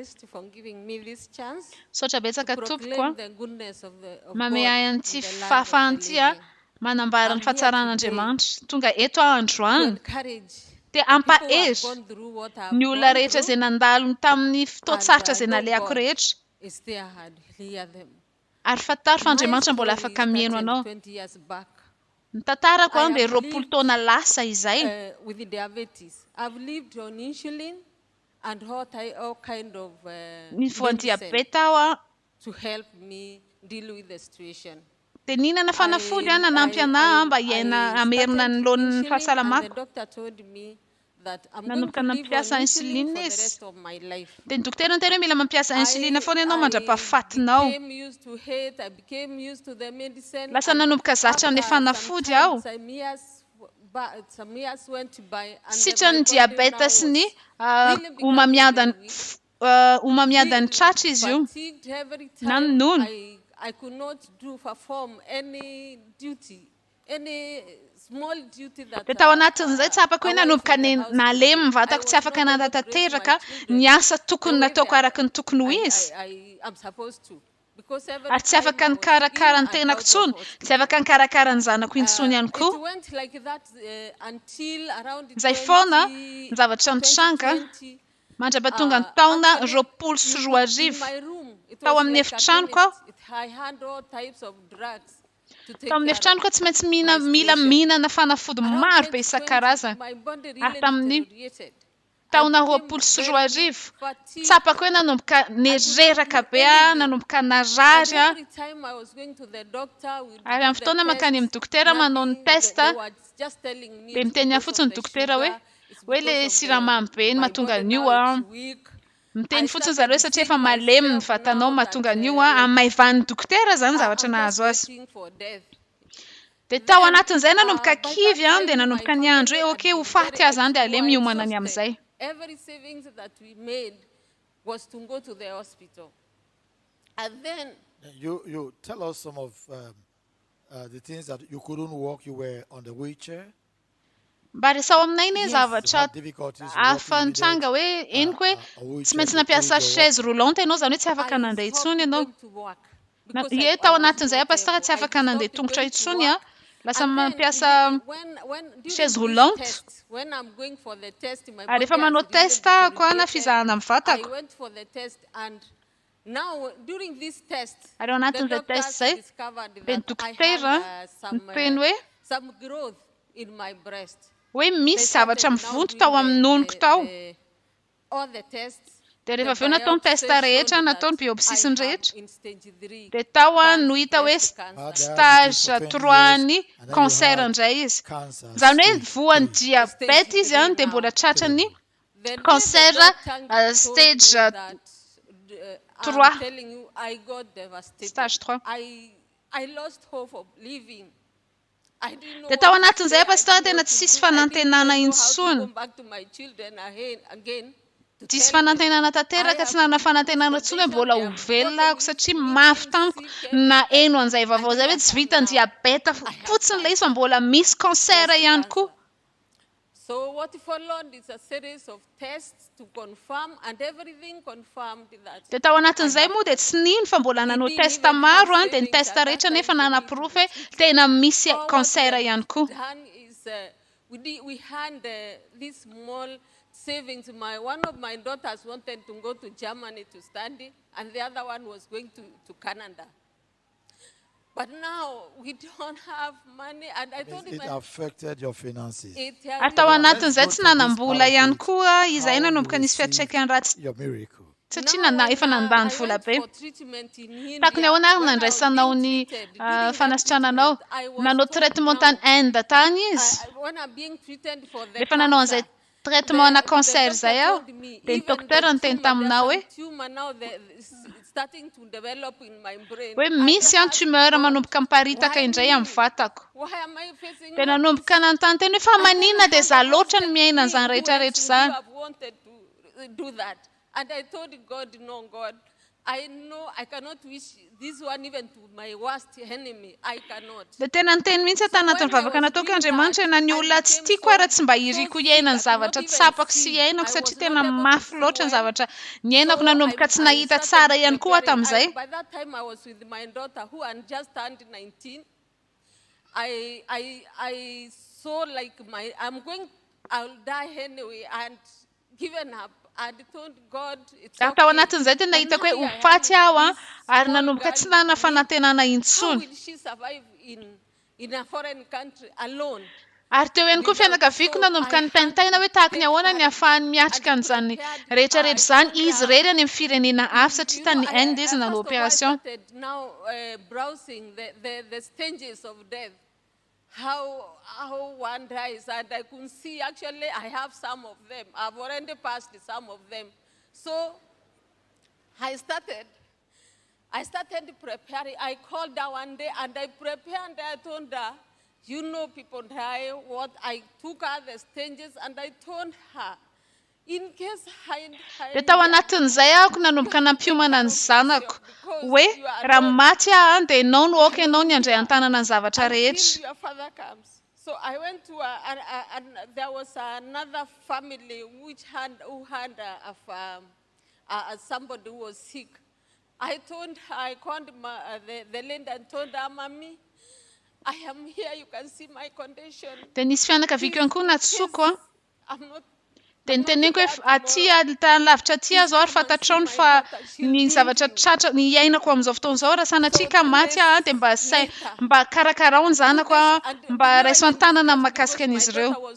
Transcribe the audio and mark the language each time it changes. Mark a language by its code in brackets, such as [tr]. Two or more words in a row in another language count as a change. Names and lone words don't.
[mg] Saotra betsaka tompoko mame ahy an'ity fahafahan'ity manambara ny fahatsaran'Andriamanitra tonga eto androany dia ampahery ny olona rehetra izay nandalo tamin'ny fotoan-tsarotra izay nalehako rehetra. Ary fantaro fa Andriamanitra mbola afaka mihaino anao. Ny tantarako dia 20 taona lasa izay. [en] With diabetes, I've lived on insulin and all kind of medicine to help me deal with the situation. [mg] Dia nihinana fanafody nanampy anahy mba hiaina hamerina ny lohan'ny fahasalamako. [en] The doctor told me that I'm [mg] nanomboka [en] going to [mg] nampiasa [en] live on [mg] insuline [en] insulin for the [mg] izy. [en] rest of my life. [mg] Dia ny dokotera niteny hoe mila mampiasa insulina foana ianao mandra-pahafatinao. [en] I became used to hate, I became used to the medicine. [mg] Lasa nanomboka zatra amin'ny fanafody aho. [en] Some years went by and [mg] Sitra ny [en] my body [mg] diabeta sy ny [en] now [mg] homamiadany tratra izy io. [en] fatigued every [mg] Na [en] time. [mg] nono. [en] I could not perform any duty, any small duty that [mg] Dia tao anatin'izay tsy afaka hoe nanomboka nalemy vatako tsy afaka nandatanteraka ny asa tokony nataoko araka ny tokony ho izy. [en] I'm supposed to. Because every [mg] Ary tsy afaka nikarakara ny tenako intsony, tsy afaka nikarakara ny zanako intsony ihany [en] it [mg] koa. [en] went like that until around [mg] Izay foana ny zavatra nitranga mandra-pahatonga ny taona 24. [en] my room. It [mg] Tao [en] was [mg] amin'ny [en] like a [mg] efitranoko [en] chemist. [mg] aho. [en] I had all types of drugs to take [mg] Tao amin'ny [en] care [mg] efitranoko [en] of. [mg] tsy maintsy mila mihinana fanafody maro be isan-karazany. [en] My body [mg] Ary [en] really [mg] tamin'ny [en] deteriorated. [mg] taona 24 tsapako hoe nanomboka nereraka be nanomboka narary [en] Every time I was going to the doctor, we would [mg] ary [en] do [mg] amin'ny [en] the [mg] fotoana makany amin'ny [en] tests, [mg] dokotera manao ny [en] nothing, [mg] testa [en] they were just telling me [mg] dia [en] it's [mg] miteny [en] because [mg] fotsiny [en] of the [mg] dokotera hoe [en] sugar, it's [mg] hoe le [en] because of [mg] siramamy be ny [en] my [mg] mahatonga [en] body [mg] an'io [en] now it's weak. [mg] miteny [en] I [mg] fotsiny [en] started [mg] zareo satria efa [en] seeing [mg] malemy ny [en] myself [mg] vatanao [en] now [mg] mahatonga [en] that, [mg] an'io [en] like, [mg] amin'ny maivan'ny dokotera zany zavatra [en] I'm [mg] nahazo [en] just [mg] azy. [en] waiting for death. [mg] Dia tao anatin'izay nanomboka kivy dia nanomboka niandro hoe okay ho faty aho zany dia aleo miomana ny amin'izay. [en] Every savings that we made was to go to the hospital. And then You tell us some of the things that you couldn't walk. You were on the wheelchair. [mg] Mba resao aminay ny zavatra [en] had difficulties [mg] hafa nitranga hoe eniko hoe tsy maintsy nampiasa [fr] chaise roulante [mg] ianao zany hoe tsy afaka nandeha intsony ianao. Ie tao anatin'izay pastora tsy afaka nandeha tongotra intsony lasa mampiasa [fr] chaise roulante. [en] when I'm going for the test, my [mg] Ary [en] body [mg] efa manao [en] has really [mg] testa ko ana [en] deteriorated. [mg] fizahana amin'ny [en] I [mg] vatako. [en] went for the test and now during this test, [mg] Ary ao anatin'izay [en] the doctors [mg] test zay [en] discovered [mg] dia ny [en] that I [mg] dokotera [en] had [mg] niteny hoe [en] some growth in my breast. [mg] hoe misy [en] They [mg] zavatra [en] started now [mg] mivonto tao [en] doing [mg] amin'ny nonoko tao. [en] all the tests. [mg] Dia [en] The [mg] rehefa avy eo nataony [en] biopsy [mg] testa rehetra [en] showed [mg] nataony [en] that [mg] biopsy [en] I [mg] ny [en] have [mg] rehetra [en] in stage 3 [mg] dia tao no hita hoe [en] stage 3-ny cancer [mg] indray izy. Zany hoe voan'ny diabeta izy dia mbola tratrany [en] cancer stage 3. I'm telling you, I got devastated. Stage 3. I lost hope of living. I didn't know [mg] Dia tao [en] what to [mg] anatin'izay [en] say. [mg] pastora [en] I didn't [mg] tena [en] know [mg] tsisy [en] what to do. I didn't [mg] fanantenana [en] even know how to [mg] intsony. [en] go back to my children again. To [mg] Tsisy [en] tell them. [mg] fanantenana tanteraka tsy nanana fanantenana intsony hoe mbola ho velona ako satria mafy tamiko na eno an'izay vaovao zay hoe tsy vita ny diabeta fotsiny ilay izy fa mbola misy cancer ihany koa. [en] So what followed is a series of tests to confirm, and everything confirmed that. [mg] Dia tao anatin'izay moa dia tsy nino fa mbola nanao testa maro dia ny testa rehetra nefa nanaprofy hoe tena misy cancer ihany koa. [en] Done is we had this small savings. One of my daughters wanted to go to Germany to study, and the other one was going to Canada. But now we don't have money, and I told him It affected your finances. [mg] Ary tao anatin'izay tsy nanambola ihany koa izay nanomboka nisy fiatraikany ratsy [en] Your miracle. [mg] satria efa nandany vola be. Takony ahoana ary nandraisanao ny fanasitrananao, nanao traitement tany Inde tany izy. Rehefa nanao an'izay traitement na cancer zay aho, dia ny docteur niteny taminao hoe misy tumeur manomboka miparitaka indray amin'ny vatako. Dia nanomboka nanontany teny hoe fa manina dia za loatra ny miaina an'izany rehetrarehetra zany. [en] And I told God, no, God, I know I cannot wish this one even to my worst enemy. I cannot. [mg] Dia tena niteny mihitsy tao anatin'ny vavaka nataoko Andriamanitra na ny olona tsy tiako raha tsy mba hiriko iaina ny zavatra tsapako sy iainako satria tena mafy loatra ny zavatra niainako nanomboka tsy nahita tsara ihany koa tamin'izay. [en] By that time I was with my daughter who had just turned 19. I saw like I'll die anyway and given up. [mg] Tao anatin'izay tena hitako hoe hofaty aho ary nanomboka tsy nanana fanantenana intsony. Ary teo ihany koa fianakaviako nanomboka nitaintaina hoe tahaka ny ahoana ny ahafahany miatrika an'izany rehetrarehetra zany izy rery any amin'ny firenena hafa satria tany Inde izy nanao opération. [en] How one dies, and I could see actually I have some of them. I've already passed some of them. So I started preparing. I called her one day and I prepared and I told her, you know, people die. What I took her the stages and I told her, in case [mg] dia tao anatin'izay ahako nanomboka nampiomana ny zanako hoe raha maty aho dia ianao no oka ianao ny andray an-tanana ny zavatra rehetra. [en] So I went to and there was another family who had somebody who was sick. I called the lady and told her, Mommy, I am here. You can see my condition. [mg] Dia nisy fianakaviako ihany koa natsoko dia niteneniko hoe aty tany lavitra aty aho zao ary fantatrao fa ny zavatra tratra ny iainako amin'izao fotoana izao raha sanatria ka maty aho dia mba karakarao ny zanako mba raiso an-tanana mahakasika an'izy ireo.